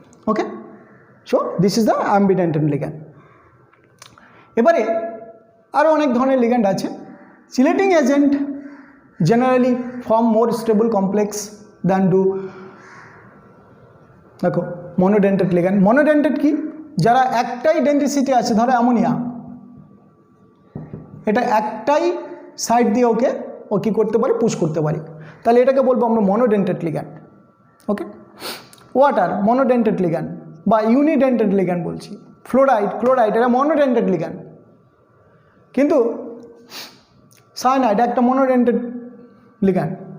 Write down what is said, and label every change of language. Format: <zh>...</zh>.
<en>Okay, so this is the ambidentate ligand.</en> <bn>এবারে আরও অনেক ধরনের লিগ্যান্ড আছে।</bn> <en>Chelating agent generally form more stable complex than do দেখো monodentate ligand.</en> <bn>monodentate কি, যারা একটাই ডেন্সিটি আছে, ধরো অ্যামোনিয়া, এটা একটাই সাইড দিয়ে ওকে ও কী করতে পারে, পুশ করতে পারে, তাহলে এটাকে বলবো আমরা monodentate ligand. ওকে, ওয়াটার monodentate ligand বা ইউনিডেন্টেড লিগ্যান্ড বলছি, ফ্লোরাইড ক্লোরাইড এটা monodentate ligand, কিন্তু সায়ানাইড একটা monodentate ligand.</bn>